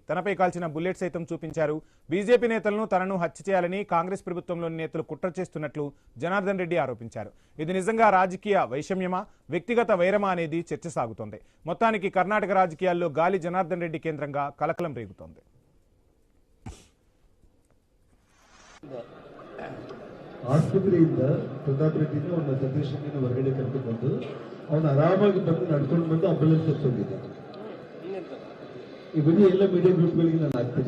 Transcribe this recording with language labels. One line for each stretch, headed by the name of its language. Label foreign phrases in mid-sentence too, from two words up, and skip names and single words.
Telugu: తనపై కాల్చిన బుల్లెట్ సైతం చూపించారు. బీజేపీ నేతలను తనను హత్య చేయాలని కాంగ్రెస్ ప్రభుత్వంలోని నేతలు కుట్ర చేస్తున్నట్లు జనార్దన్ రెడ్డి ఆరోపించారు. ఇది నిజంగా రాజకీయ వైషమ్యమా, వ్యక్తిగత వైరమా అనేది చర్చ సాగుతోంది. మొత్తానికి కర్ణాటక రాజకీయాల్లో గాలి జనార్దన్ రెడ్డి కేంద్రంగా కలకలం రేగుతోంది.
Kannada: ಆಸ್ಪತ್ರೆಯಿಂದ ಪ್ರತಾಪ್ ರೆಡ್ಡಿನ ಅವನ ಸತೀಶ್ ರೆಡ್ಡಿನ ಹೊರಗಡೆ ಕರ್ಕೊಂಡು ಬಂದು ಅವನು ಆರಾಮಾಗಿ ಬಂದು ನಡ್ಕೊಂಡು ಬಂದು ಅಂಬುಲೆನ್ಸ್ ಹಚ್ಚೋಗಿದೆ. ಈ ಬನ್ನಿ ಎಲ್ಲ
English: media groups
Kannada: ನಾನು ಹಾಕ್ತೀನಿ.